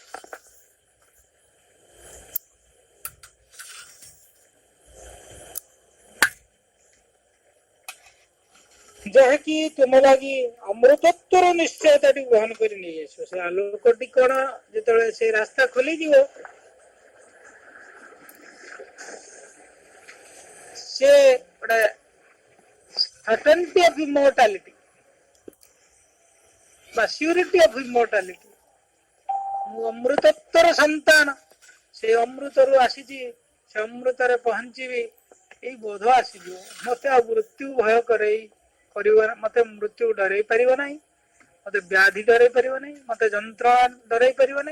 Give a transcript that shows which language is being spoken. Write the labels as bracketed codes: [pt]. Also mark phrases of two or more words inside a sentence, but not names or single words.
[or] ଯାହାକି ତୁମ ଲାଗି ଅମୃତତ୍ୱର ନିଶ୍ଚୟତାଟି ବହନ କରି ନେଇ ଆସିବ। ସେ ଆଲୋକଟି କଣ, ଯେତେବେଳେ ସେ ରାସ୍ତା ଖୋଲିଯିବ ସେ ଗୋଟେ [en] certainty of immortality [or] ବା [en] surety of immortality, [or] ମୁଁ ଅମୃତତ୍ୱର ସନ୍ତାନ, ସେ ଅମୃତରୁ ଆସିଛି, ସେ ଅମୃତରେ ପହଞ୍ଚିବି, ଏଇ ବୋଧ ଆସିଯିବ। ମତେ ଆଉ ମୃତ୍ୟୁ ଭୟ କରିବ, ମତେ ମୃତ୍ୟୁ ଡରେଇ ପାରିବ ନାହିଁ, ମତେ ବ୍ୟାଧି ଡରେଇ ପାରିବ ନାହିଁ, ମତେ ଯନ୍ତ୍ରଣା ଡରେଇ ପାରିବ ନାହିଁ।